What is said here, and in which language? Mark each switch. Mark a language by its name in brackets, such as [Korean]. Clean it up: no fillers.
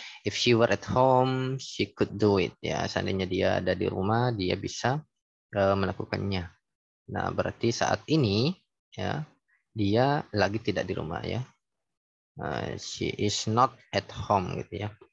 [English] If she were at home, she could do it ya. [Indonesian] Seandainya dia ada di rumah, dia bisa melakukannya. Nah, berarti saat ini ya dia lagi tidak di rumah ya. [English] She is not at home gitu ya.